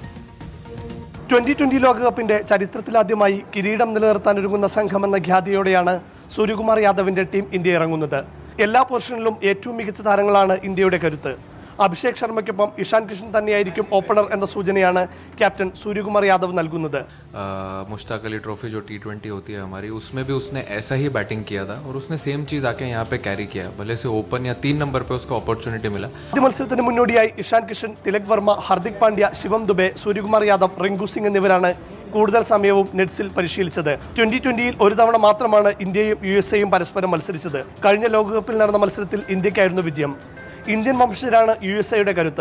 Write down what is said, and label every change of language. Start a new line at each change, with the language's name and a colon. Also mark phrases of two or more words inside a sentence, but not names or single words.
Malayalam: 2020 ലോകകപ്പിന്റെ ചരിത്രത്തിലാദ്യമായി കിരീടം നിലനിർത്താനൊരുങ്ങുന്ന സംഘമെന്ന ഖ്യാതിയോടെയാണ് സൂര്യകുമാർ യാദവിന്റെ ടീം ഇന്ത്യ ഇറങ്ങുന്നത്. എല്ലാ പൊസിഷനിലും ഏറ്റവും മികച്ച താരങ്ങളാണ് ഇന്ത്യയുടെ കരുത്ത്. അഭിഷേക് ശർമ്മയ്ക്കൊപ്പം ഇഷാൻ കിഷൻ തന്നെയായിരിക്കും ഓപ്പണർ എന്ന സൂചനയാണ് ക്യാപ്റ്റൻ സൂര്യകുമാർ യാദവ് നൽകുന്നത്.
Hindi: मुश्ताक अली ट्रॉफी जो T20 होती है हमारी, उसमें भी उसने ऐसा ही बैटिंग किया था और उसने सेम चीज आके यहाँ पे कैरी किया. भले से ओपन या 3 नंबर पे उसको अपॉर्चुनिटी मिला.
Malayalam: ആദ്യ മത്സരത്തിന് മുന്നോടിയായി ഇഷാൻ കിഷൻ, തിലക് വർമ്മ, ഹർദിക് പാണ്ഡ്യ, ശിവം ദുബെ, സൂര്യകുമാർ യാദവ്, റിങ്കു സിംഗ് എന്നിവരാണ് കൂടുതൽ സമയവും നെറ്റ്സിൽ പരിശീലിച്ചത്. 2020-ൽ ഒരു തവണ മാത്രമാണ് ഇന്ത്യയും USAയും പരസ്പരം മത്സരിച്ചത്. കഴിഞ്ഞ ലോകകപ്പിൽ നടന്ന മത്സരത്തിൽ ഇന്ത്യക്കായിരുന്നു വിജയം. ഇന്ത്യൻ വംശജരാണ് USAയുടെ കരുത്ത്.